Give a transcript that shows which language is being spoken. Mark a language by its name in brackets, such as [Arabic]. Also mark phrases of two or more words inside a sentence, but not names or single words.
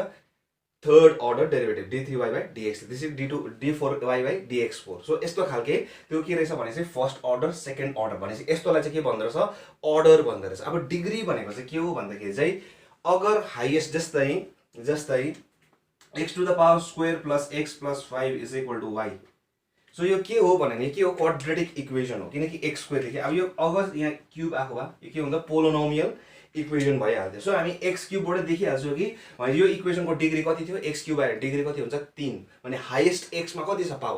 [English] third order derivative d three y by dx, त्यसरी d two d four y by dx four. [Nepali] सो यस्तो खालके त्यो के रहेछ भने चाहिँ [English] first order second order [Nepali] भनेपछि यस्तोलाई चाहिँ के भन्दो रहेछ? अर्डर भन्दो रहेछ। अब डिग्री भनेको चाहिँ के हो भन्दाखेरि चाहिँ अगर हाइएस्ट जस्तै [English] x to the power square plus x plus 5 is equal to y. [Nepali] सो यो के हो भने के हो? [English] quadratic equation [Nepali] हो किनकि [English] x square [Nepali] लेख्यो। अब यो अगर यहाँ क्युब आएको भए यो के हुन्छ? [English] polynomial equation [Nepali] भइहाल्थ्यो। सो हामी एक्स क्युबबाट देखिहाल्छौँ कि यो इक्वेसनको डिग्री कति थियो? [English] x cube [Nepali] आएर डिग्री कति हुन्छ? 3 भने हाइएस्ट एक्समा कति छ पावर?